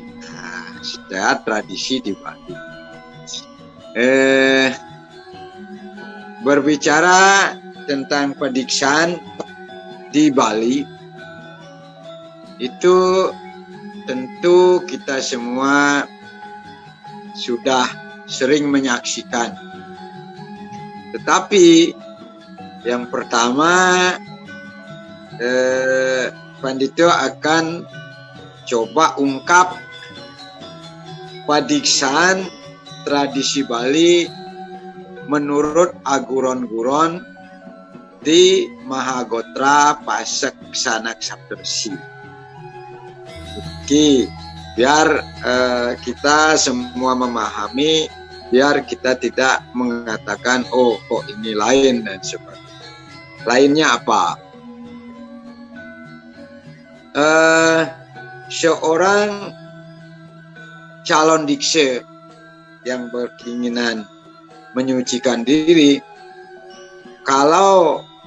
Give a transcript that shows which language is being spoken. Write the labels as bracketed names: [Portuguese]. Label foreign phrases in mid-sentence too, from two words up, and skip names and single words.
[Indonesian] Nah, secara tradisi di Bali. Berbicara tentang pediksaan di Bali, itu tentu kita semua sudah sering menyaksikan. Tetapi yang pertama Pandito akan coba ungkap padiksaan tradisi Bali menurut aguron-guron di Mahagotra Pasek Sanak Saptersi. Oke, biar kita semua memahami, biar kita tidak mengatakan oh kok ini lain dan sebagainya. Lainnya apa? Seorang calon dikse yang berkeinginan menyucikan diri, kalau